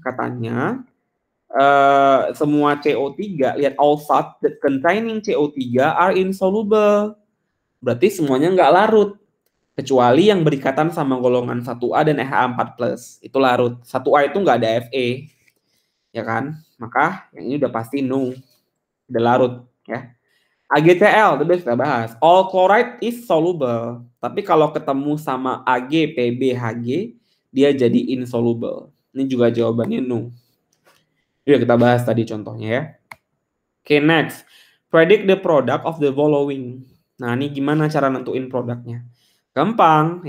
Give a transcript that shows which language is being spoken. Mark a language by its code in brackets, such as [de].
[id] Katanya, semua CO3, lihat [en] all salts that containing CO3 are insoluble. [id] Berarti semuanya nggak larut. Kecuali yang berikatan sama golongan 1A dan Ha4+. Itu larut. 1A itu nggak ada Fe. Ya kan? Maka yang ini udah pasti no. Udah larut. Ya. AgCl, itu kita bahas. [en] All chloride is soluble. [id] Tapi kalau ketemu sama Ag, Pb, Hg, dia jadi insoluble. Ini juga jawabannya no. Ini udah kita bahas tadi contohnya ya. Oke, next. [en] Predict the product of the following. [id] Nah, ini gimana cara nentuin produknya? Gampang.